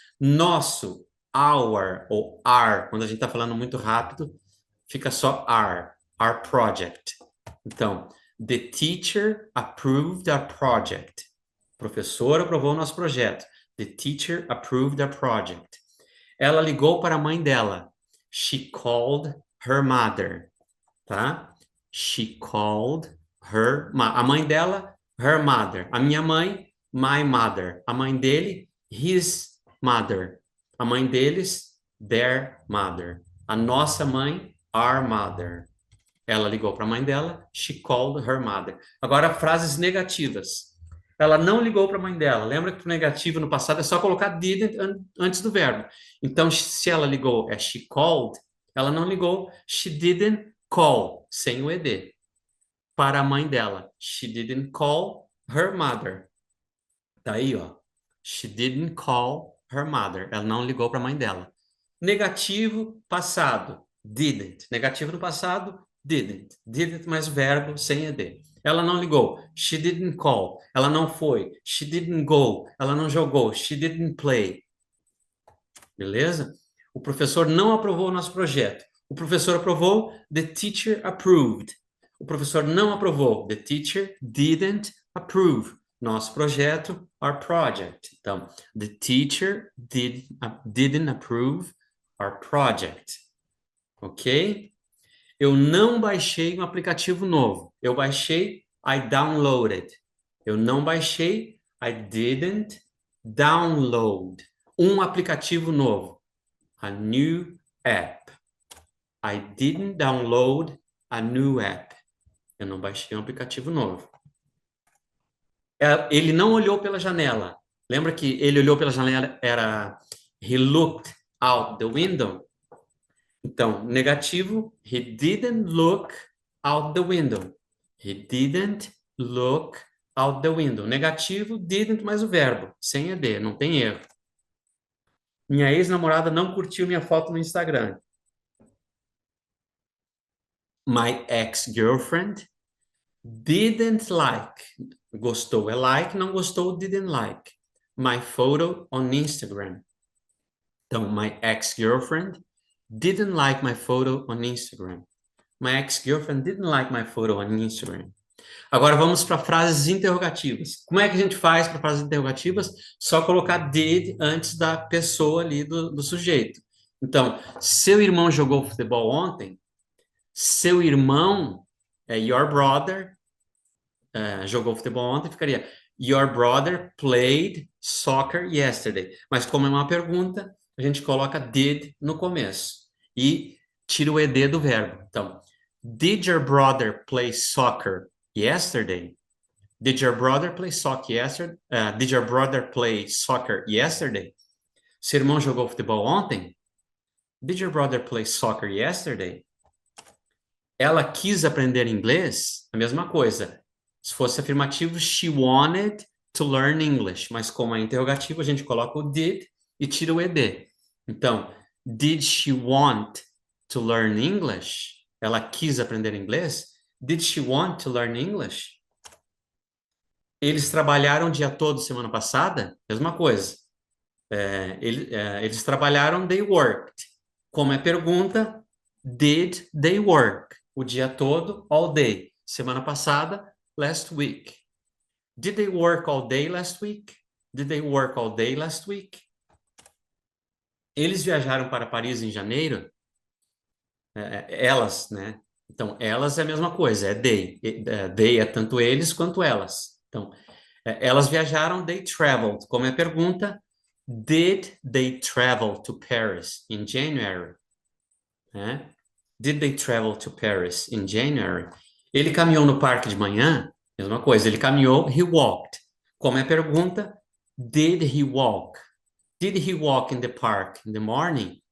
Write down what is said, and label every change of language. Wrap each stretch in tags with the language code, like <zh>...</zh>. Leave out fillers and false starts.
<pt>Nosso, our ou our, quando a gente está falando muito rápido, fica só</pt> <en>our project. Então, the teacher approved our project.</en> <pt>O professor aprovou o nosso projeto.</pt> <en>The teacher approved our project.</en> <pt>Ela ligou para a mãe dela.</pt> <en>She called her mother. Tá? She called</en> <pt>a mãe dela,</pt> <en>her mother.</en> <pt>A minha mãe,</pt> <en>my mother.</en> <pt>A mãe dele,</pt> <en>his mother.</en> <pt>A mãe deles,</pt> <en>their mother.</en> <pt>A nossa mãe,</pt> <en>our mother.</en> <pt>Ela ligou para a mãe dela,</pt> <en>she called her mother.</en> <pt>Agora, frases negativas. Ela não ligou para a mãe dela. Lembra que o negativo no passado é só colocar didn't antes do verbo. Então, se ela ligou, é</pt> <en>she called.</en> <pt>Ela não ligou,</pt> <en>she didn't call,</en> <pt>sem o ed. Para a mãe dela.</pt> <en>She didn't call her mother.</en> <pt>Tá aí, ó.</pt> <en>She didn't call her mother.</en> <pt>Ela não ligou para a mãe dela. Negativo, passado. Didn't. Negativo no passado, didn't. Didn't mais o verbo sem ed. Ela não ligou.</pt> <en>She didn't call.</en> <pt>Ela não foi.</pt> <en>She didn't go.</en> <pt>Ela não jogou.</pt> <en>She didn't play. Beleza?</en> <pt>O professor não aprovou o nosso projeto. O professor aprovou.</pt> <en>The teacher approved.</en> <pt>O professor não aprovou.</pt> <en>The teacher didn't approve.</en> <pt>Nosso projeto,</pt> <en>our project. Então, the teacher didn't approve our project. Ok?</en> <pt>Eu não baixei um aplicativo novo. Eu baixei,</pt> <en>I downloaded.</en> <pt>Eu não baixei,</pt> <en>I didn't download</en> <pt>um aplicativo novo.</pt> <en>A new app. I didn't download a new app.</en> <pt>Eu não baixei um aplicativo novo. Ele não olhou pela janela. Lembra que ele olhou pela janela era</pt> <en>he looked out the window? Então, negativo, he didn't look out the window. He didn't look out the window.</en> <pt>Negativo, didn't mais o verbo, sem ed, não tem erro. Minha ex-namorada não curtiu minha foto no Instagram.</pt> <en>My ex-girlfriend didn't like.</en> <pt>Gostou é like, não gostou didn't like.</pt> <en>My photo on Instagram. Então, my ex-girlfriend didn't like my photo on Instagram. My ex-girlfriend didn't like my photo on Instagram.</en> <pt>Agora vamos para frases interrogativas. Como é que a gente faz para frases interrogativas? Só colocar did antes da pessoa ali do sujeito. Então, seu irmão jogou futebol ontem? Seu irmão,</pt> <en>your brother,</en> <pt>jogou futebol ontem, ficaria</pt> <en>your brother played soccer yesterday.</en> <pt>Mas como é uma pergunta, a gente coloca did no começo e tira o ed do verbo.</pt> <en>Então, did your brother play soccer yesterday? Did your brother play soccer yesterday? Did your brother play soccer yesterday?</en> <pt>Seu irmão jogou futebol ontem?</pt> <en>Did your brother play soccer yesterday?</en> <pt>Ela quis aprender inglês? A mesma coisa. Se fosse afirmativo,</pt> <en>she wanted to learn English.</en> <pt>Mas como é interrogativo, a gente coloca o did e tira o ed.</pt> <en>Então, did she want to learn English?</en> <pt>Ela quis aprender inglês?</pt> <en>Did she want to learn English?</en> <pt>Eles trabalharam o dia todo semana passada? Mesma coisa. Eles trabalharam,</pt> <en>they worked.</en> <pt>Como é pergunta,</pt> <en>did they work?</en> <pt>O dia todo,</pt> <en>all day.</en> <pt>Semana passada,</pt> <en>last week. Did they work all day last week? Did they work all day last week?</en> <pt>Eles viajaram para Paris em janeiro? Elas, né? Então, elas é a mesma coisa, é they. They é tanto eles quanto elas. Então, elas viajaram,</pt> <en>they traveled.</en> <pt>Como é pergunta,</pt> <en>did they travel to Paris in January? Did they travel to Paris in January?</en> <pt>Ele caminhou no parque de manhã? Mesma coisa, ele caminhou,</pt> <en>he walked.</en> <pt>Como é pergunta,</pt> <en>did he walk? Did he walk in the park in the morning?</en>